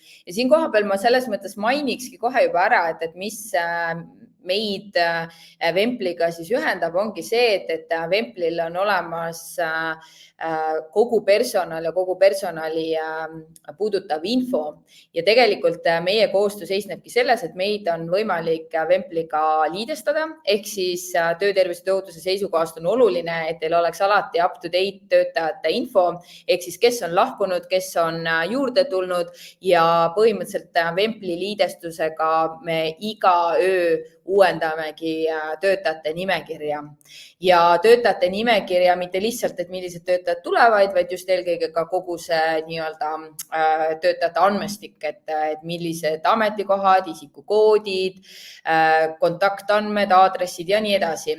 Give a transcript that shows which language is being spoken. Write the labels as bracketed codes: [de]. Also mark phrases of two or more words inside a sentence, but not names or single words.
[et] Ja siin koha peal ma selles mõttes mainikski kohe juba ära, et mis meid Vempliga siis ühendab, ongi see, et Vemplil on olemas kogu personal ja kogu personali puudutav info ja tegelikult meie koostöö seisnebki selles, et meid on võimalik Vempliga liidestada, ehk siis töötervise tööohutuse seisukohast on oluline, et teil oleks alati [en] up to date [et] töötajate info, ehk siis kes on lahkunud, kes on juurde tulnud ja põhimõtteliselt Vempli liidestusega me iga öö uuendamegi töötajate nimekirja ja töötajate nimekirja mitte lihtsalt, et millised töötajad tulevad, vaid just eelkõige ka kogu see nii-öelda töötajate andmestik, et millised ametikohad, isikukoodid, kontaktandmed, aadressid ja nii edasi.